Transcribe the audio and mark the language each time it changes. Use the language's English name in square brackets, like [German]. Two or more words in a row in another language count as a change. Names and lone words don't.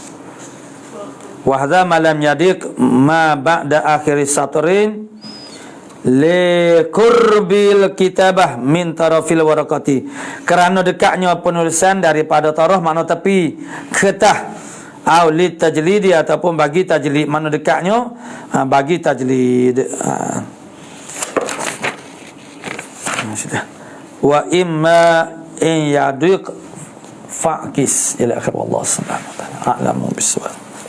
[Arabic] وهذا ما لم يضق ما بعد آخر سطر لقرب الكتابة من طرف الورقة, [Malay] kerana dekatnya penulisan daripada taraf mana tepi kertas, [Arabic] أو للتجليد [Malay] ataupun bagi tajlid, mana dekatnya bagi tajlid. Sudah. [Arabic] وإما إن يضق فقس إلى آخر، والله سبحانه وتعالى أعلم بالصواب.